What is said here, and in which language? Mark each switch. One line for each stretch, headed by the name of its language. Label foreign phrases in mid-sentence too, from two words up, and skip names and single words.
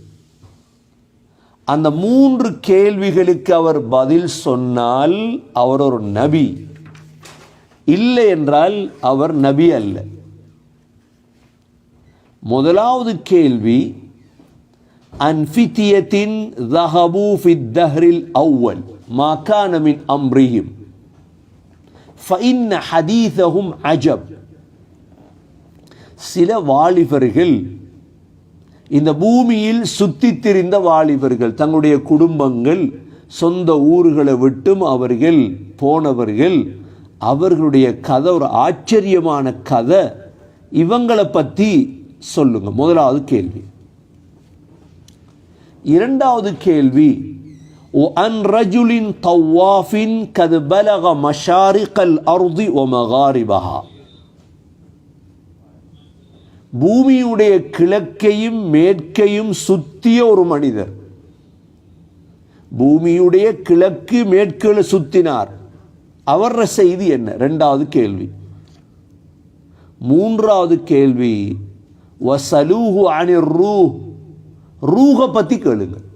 Tamil: அந்த 3 கேள்விகளுக்கு அவர் பதில் சொன்னால் அவர் ஒரு நபி, இல்லை என்றால் அவர் நபி அல்ல. முதலாவது கேள்வி,
Arabic: அன்ஃபித்தியத்தின் ذهبوا في الدهر الأول ما كان من أمرهم فإن حديثهم عجب.
Tamil: சில வாலிபர்கள், இந்த பூமியில் சுற்றித் திரிந்த வாலிபர்கள், தங்களுடைய குடும்பங்கள் சொந்த ஊர்களை விட்டும் அவர்கள் போனவர்கள், அவர்களுடைய கதை ஒரு ஆச்சரியமான கதை, இவங்களை பற்றி சொல்லுங்க. முதலாவது கேள்வி. இரண்டாவது கேள்வி,
Arabic: وأن رجل طواف قد بلغ مشارق الأرض ومغاربها.
Tamil: பூமியுடைய கிழக்கையும் மேற்கையும் சுத்திய ஒரு மனிதர், பூமியுடைய கிழக்கு மேற்குகளை சுத்தினார், அவர செய்தி என்ன? இரண்டாவது கேள்வி. மூன்றாவது கேள்வி,
Arabic: وسألوه عن الروح,
Tamil: ரூஹ பத்தி கேளுங்க.